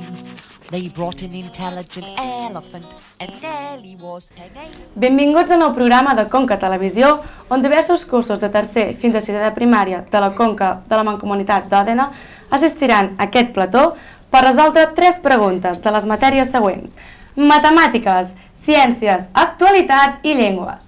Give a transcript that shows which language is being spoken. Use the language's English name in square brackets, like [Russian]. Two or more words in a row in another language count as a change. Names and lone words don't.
[English] They brought an intelligent elephant and Nelly was her name. [Catalan] Benvinguts al nou programa de Conca Televisió, on diversos cursos de tercer fins a sisè de primària de la Conca de la Mancomunitat d'Òdena assistiran a aquest plató per resoldre 3 preguntes de les matèries següents: matemàtiques, ciències, actualitat i llengües.